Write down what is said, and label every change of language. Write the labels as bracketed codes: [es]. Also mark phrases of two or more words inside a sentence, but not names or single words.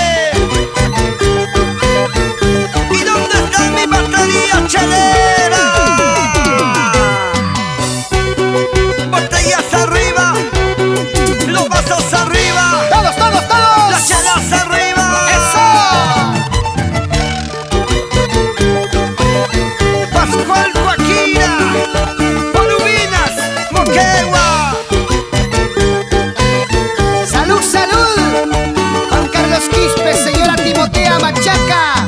[es] ¿Y dónde está mi batería chelera? Botellas arriba, los vasos arriba, Todos, todos, todos. las chelas arriba. ¡Eso! Pascual Guaquira, Polubinas, Moquegua. ¡Salud, salud! Juan Carlos Quispe, señora Timotea Machaca.